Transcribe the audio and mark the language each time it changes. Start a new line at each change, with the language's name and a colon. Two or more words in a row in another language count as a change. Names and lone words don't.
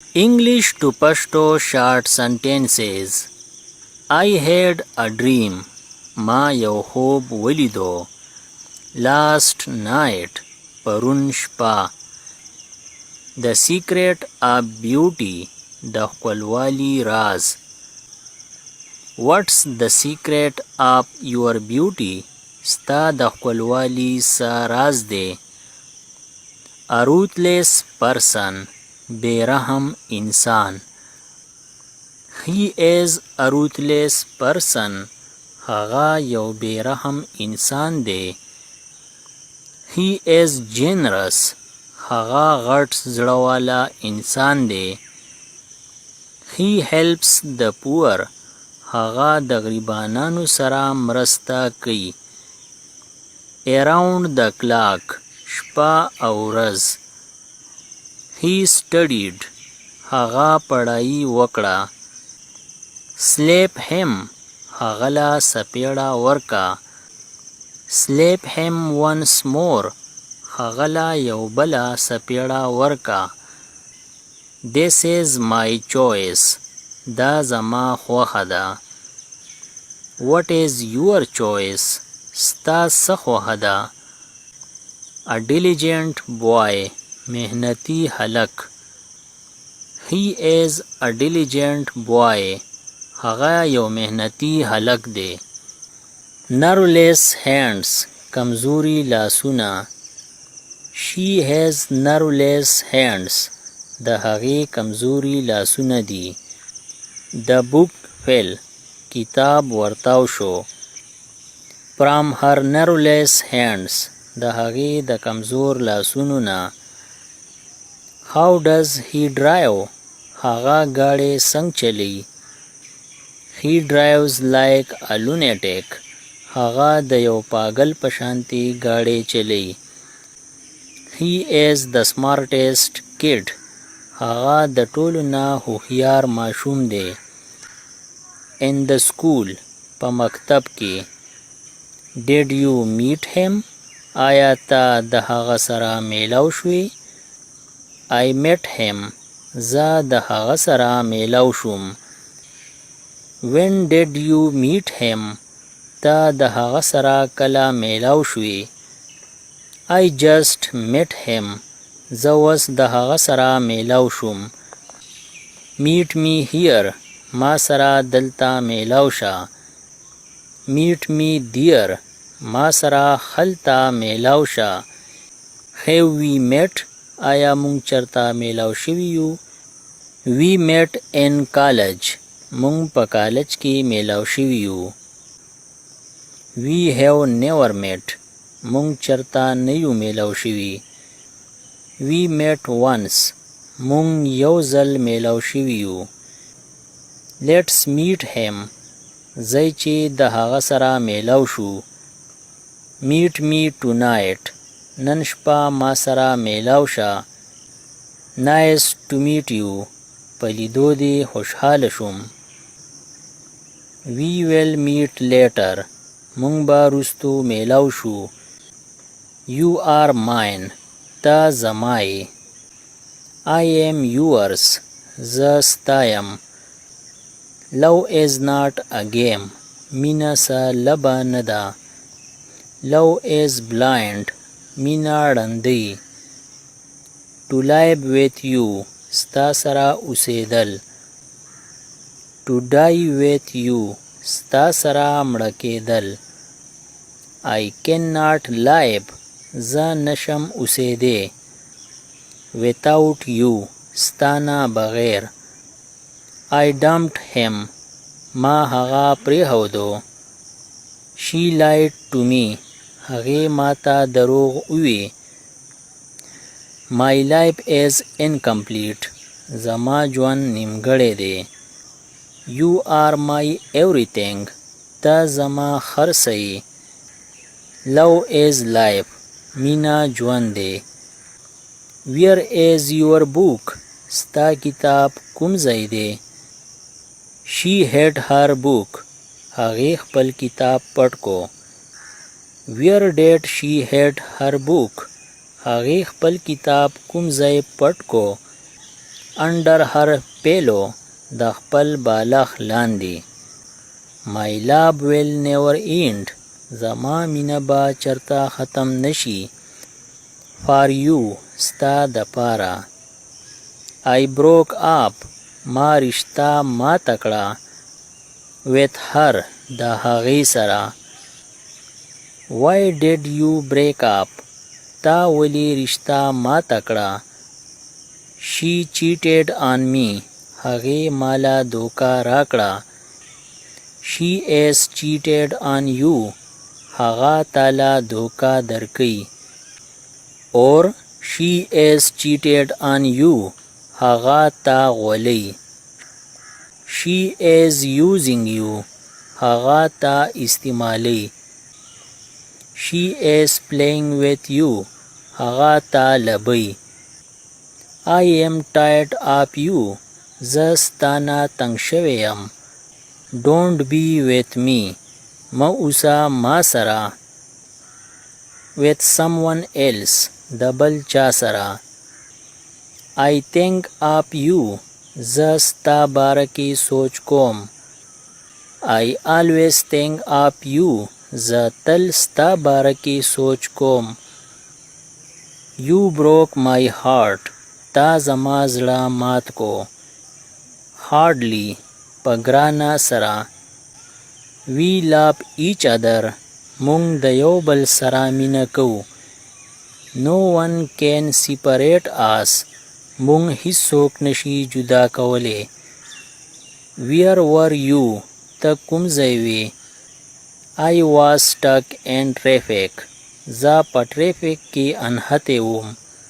English: English to Pashto short sentences. I had a dream.
Pashto: ما یو خوب ولیدو.
English: Last night.
Pashto: پرون شپه.
English: The secret of beauty.
Pashto: د ښکلوالي راز.
English: What's the secret of your beauty?
Pashto: ستا د ښکلوالي څه راز دی؟
English: A ruthless person.
Pashto: بېرحم انسان.
English: He is a ruthless person.
Pashto: هغه یو بېرحم انسان دی.
English: He is generous.
Pashto: هغه غټ زړهواله انسان دی.
English: He helps the poor.
Pashto: هغه د غریبانو سره مرسته کوي.
English: Around the clock.
Pashto: شپه او ورځ.
English: He studied.
Pashto: هغه پړایي وکړه.
English: Slap him.
Pashto: هغه له سپېړه ورکه.
English: Slap him once more.
Pashto: هغه له یو بله سپېړه ورکه.
English: This is my choice.
Pashto: دا زما خوښه ده.
English: What is your choice?
Pashto: ستا څه خوښه ده؟
English: A diligent boy.
Pashto: محنتي هلک.
English: He is a diligent boy.
Pashto: هغه یو محنتي هلک دی.
English: Nerveless hands.
Pashto: کمزوري لاسونه.
English: She has nerveless hands.
Pashto: د هغې کمزوري لاسونه دي.
English: The book fell.
Pashto: کتاب ورتاو شو.
English: From her nerveless hands.
Pashto: د هغې د کمزور لاسونو نه.
English: How does he drive?
Pashto: هغه ګاډی څنګه چلی؟
English: He drives like a lunatic.
Pashto: هغه د یو پاگل په شانتي ګاډی چلی.
English: He is the smartest kid.
Pashto: هغه د ټولو نه هوښیار ماشوم دی.
English: In the school.
Pashto: په مکتب کې.
English: Did you meet him?
Pashto: آیا ته د هغه سره میلاو شوې؟
English: I met him.
Pashto: زه د هغه سره میلاو شوم.
English: When did you meet him?
Pashto: ته د هغه سره کله میلاو شوې؟
English: I just met him.
Pashto: زه اوس د هغه سره میلاو شوم.
English: Meet me here.
Pashto: ما سره دلته میلاو شه.
English: Meet me there.
Pashto: ما سره هلته میلاو شه.
English: Have we met?
Pashto: آیا مونږ چرته میلاو شوي یو؟
English: We met in college.
Pashto: مونږ په کالج کې میلاو شوي یو.
English: We have never met.
Pashto: مونږ چرته نه یو میلاو شوي.
English: We met once.
Pashto: مونږ یو ځل میلاو شوي یو.
English: Let's meet him.
Pashto: ځئ چې د هغه سره میلاو شو.
English: Meet me tonight.
Pashto: نن شپه ما سره میلاو شه.
English: Nice to meet you.
Pashto: په لیدو دې خوشحاله شوم.
English: We will meet later.
Pashto: مونږ به وروستو میلاو شو.
English: You are mine.
Pashto: ته زما یې.
English: I am yours.
Pashto: زه ستا یم.
English: Love is not a game.
Pashto: مینه څه لبه نه ده.
English: Love is blind.
Pashto: مینه ړندۍ.
English: To live with you.
Pashto: ستا سره اوسېدل.
English: To die with you.
Pashto: ستا سره مړه کېدل.
English: I cannot live.
Pashto: زه نشم اوسېدی.
English: Without you.
Pashto: ستا نه بغیر.
English: I dumped him.
Pashto: ما هغه پرېښودو.
English: She lied to me.
Pashto: هغې ماته دروغ ووی.
English: My life is incomplete.
Pashto: زما ژوند نیمګړی دی.
English: You are my everything.
Pashto: ته زما هر څه یې.
English: Love is life.
Pashto: مینه ژوند دی.
English: Where is your book?
Pashto: ستا کتاب کوم ځای دی؟
English: She hid her book.
Pashto: هغې خپل کتاب پټ کو.
English: Where did she hid her book?
Pashto: هغې خپل کتاب کوم ځای پټ کو.
English: under her pillow
Pashto: د خپل بالښ لاندې.
English: My love will never end.
Pashto: زما مینه به چرته ختم نشي.
English: For you
Pashto: ستا د پاره.
English: I broke up.
Pashto: ما رشته ماته کړه.
English: With her
Pashto: د هغې سره.
English: Why did you break up?
Pashto: تا ولې رشته ماته کړه.
English: She cheated on me.
Pashto: هغې مالا دوکه راکړه.
English: She is cheated on you.
Pashto: هغه تاله دوکه درکوي.
English: Or she is cheated on you.
Pashto: هغه تا غولي.
English: She is using you.
Pashto: هغه تا استعمالي.
English: She is playing with you.
Pashto: هغه تا لبي.
English: I am tired of you.
Pashto: زه ستانه تنګ شوی یم.
English: Don't be with me.
Pashto: مه اوسه ما سره.
English: With someone else.
Pashto: د بل چا سره.
English: I think of you.
Pashto: زه ستا باره کې سوچ کوم.
English: I always think of you.
Pashto: زه تل ستا باره کې سوچ کوم.
English: You broke my heart.
Pashto: تا زما زړه مات کو. Hardly. په ګرانه سره.
English: We love each other.
Pashto: مونږ د یو بل سره مینه کوو.
English: No one can separate us.
Pashto: مونږ هیڅوک نشي جدا کولی.
English: Where were you?
Pashto: ته کوم ځای وې؟
English: I was stuck in traffic.
Pashto: زه په ټریفیک کې انهتی وم.